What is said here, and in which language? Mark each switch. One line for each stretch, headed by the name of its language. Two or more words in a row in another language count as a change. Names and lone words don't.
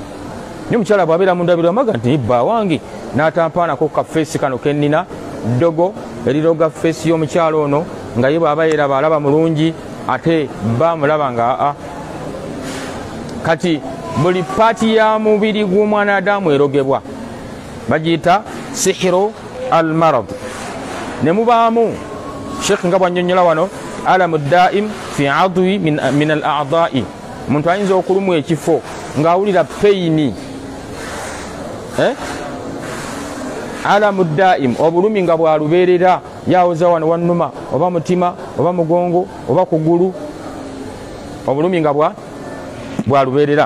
Ganda: Naye omukyala bw'abeera mu ndabiro amaga nti bba wange n'atampaanako ka feesi kano ke nnina, ddogo eriroga feesi y'omukyala ono nga ye bw'aba yeraba alaba mulungi ate bba mulaba nga aa. Kati buli paati ya mubiri gw'omwana Adamu erogebwa, bagiyita
Arabic: سحر المرض.
Ganda: Ne mubaamu Sheikh nga bw'annyonnyola wano,
Arabic: ألم دائم في عضو من الأعضاء,
Ganda: omuntu ayinza okulumu ekifo ng'awulira peyini,
Arabic: ألم دائم,
Ganda: obulumi nga bwalubeerera, yawoza wano wannuma oba mutima oba mugongo oba kugulu, obulumi nga bwalubeerera.